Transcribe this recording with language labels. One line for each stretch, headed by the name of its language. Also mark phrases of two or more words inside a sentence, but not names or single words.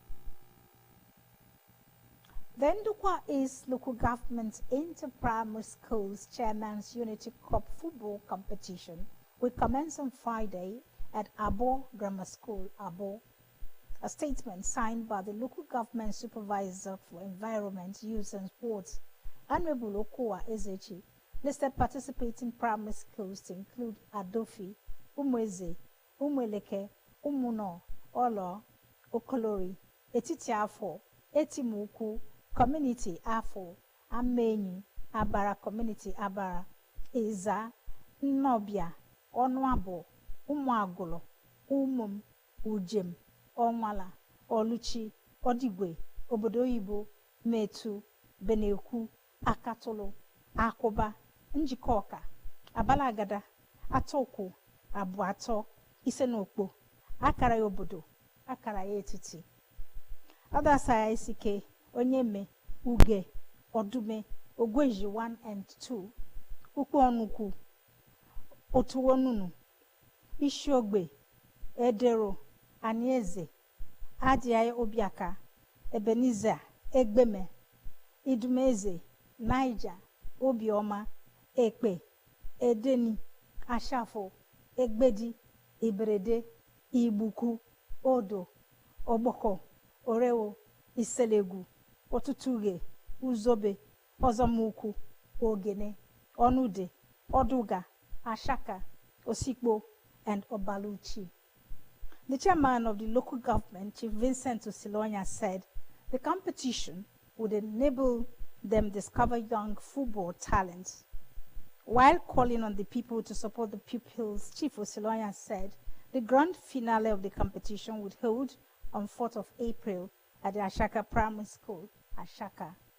English: The Ndukwa East Local Government Inter-Primary Schools Chairman's Unity Cup football competition will commence on Friday at Abo Grammar School, Abo. A statement signed by the local government supervisor for environment, youth and sports, Honorable Okowa Ezechi, listed participating primary schools to include Adofi, Umweze, Umweleke, Umuno, Olo, Okolori, Etitiafo, Etimuku, Community Afo, Amenyi, Abara Community Abara, Eza, Nnobia, Onwabo, Umuagolo, Umum, Ujem, Onwala, Oluchi, Odigwe, Obodoyibo, Metu, Beneku, Akatolo, Akoba, Njikoka, Abalagada, Atoko, Abuato, Isenokpo, Akara Obodo, Akara Etiti. Others are Isike, Onyeme, Uge, Odume, Ogweji 1 and 2, Ukwonuku, Otuonunu, Ishiogbe, Edero, Anieze, Adiaye Obiaka, Ebenezer, Egbeme, Idumeze, Niger, Obioma, Ekpe, Edeni, Ashafo, Egbedi, Ibrede, Ibuku, Odo, Oboko, Orewo, Iselegu, Otutuge, Uzobe, Ozomuku, Ogene, Onude, Oduga, Ashaka, Osikbo, and Obaluchi. The chairman of the local government, Chief Vincent Osilonya, said the competition would enable them discover young football talents. While calling on the people to support the pupils, Chief Osilonya said the grand finale of the competition would hold on 4th of April at the Ashaka Primary School, Ashaka.